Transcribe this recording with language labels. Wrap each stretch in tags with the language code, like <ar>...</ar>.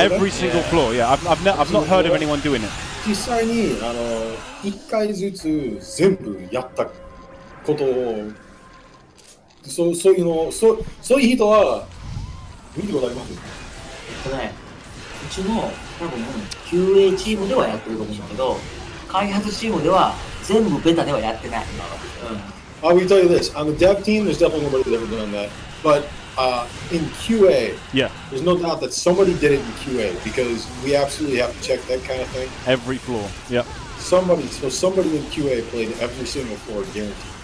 <en>Every single floor, yeah. I've not heard of anyone doing it.</en> <ja>実際に1回ずつ全部やったことをそういう人は見たことあります？うちの多分 QA チームではやってると思うんだけど開発チームでは全部ベタではやってない。</ja> <en>I will tell you this, on the dev team, there's definitely nobody that's ever done that. But in QA, there's no doubt that somebody did it in QA because we absolutely have to check that kind of thing. Every floor, yep. Somebody in QA played every single floor, guaranteed.</en>